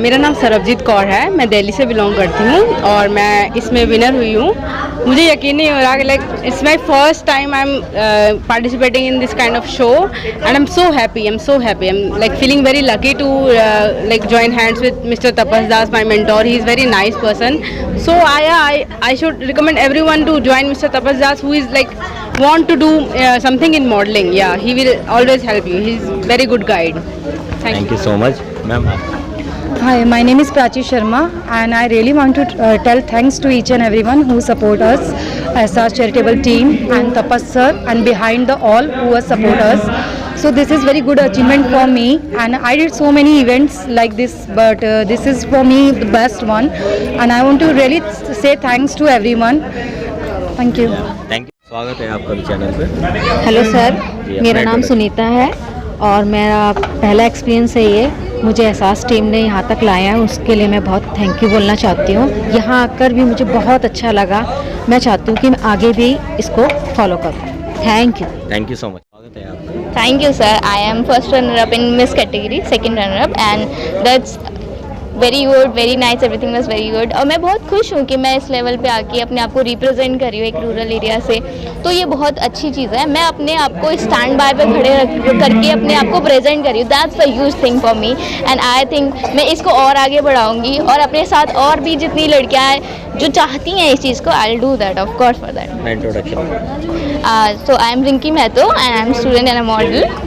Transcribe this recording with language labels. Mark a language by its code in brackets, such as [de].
[hi] मेरा नाम सरबजीत कौर है, मैं दिल्ली से बिलोंग करती हूँ और मैं इसमें विनर हुई हूँ। मुझे यकीन नहीं हो रहा कि [en] Like it's my first time I am participating in this kind of show and I am so happy, I am like feeling very lucky to like join hands with mister Tapas Das, my mentor. He is very nice person. So I should recommend everyone to join Mr. Tapas Das, who is like want to do something in modeling. Yeah, he will always help you. He is very good guide. Thank you so much, ma'am. Hi, my name is Prachi Sharma and I really want to tell thanks to each and everyone who support us as our charitable team and Tapas sir and behind the all who support us. So this is very good achievement for me and I did so many events like this, but this is for me the best one and I want to really say thanks to everyone. Thank you. Thank you. [hi] स्वागत है आपका भी channel पे। Hello sir, जी, मेरा अपना नाम [en] introduction। [hi] Sunita है और मेरा पहला एक्सपीरियंस है ये। मुझे एहसास टीम ने यहाँ तक लाया है, उसके लिए मैं बहुत थैंक यू बोलना चाहती हूँ। यहाँ आकर भी मुझे बहुत अच्छा लगा। मैं चाहती हूँ कि मैं आगे भी इसको फॉलो करूँ। [en] Thank you so much. [hi] स्वागत है आपका। [en] Thank you, sir. I am first runner-up in Miss category, second runner-up, and that's very good, very nice. Everything was very good. [hi] और मैं बहुत खुश हूँ कि मैं इस लेवल पे आके अपने आप को रिप्रेजेंट कर रही हूँ एक रूरल एरिया से। तो ये बहुत अच्छी चीज़ है। मैं अपने आप को स्टैंड बाय पे खड़े करके अपने आप को प्रेजेंट कर रही हूँ। [en] that's a huge thing for me and I think [hi] मैं इसको और आगे बढ़ाऊँगी और अपने साथ और भी जितनी लड़कियाँ हैं जो चाहती हैं इस चीज़ को, [en] I will do that of course for that. Introduction. So I am Rinki Mehto and I am student and a model.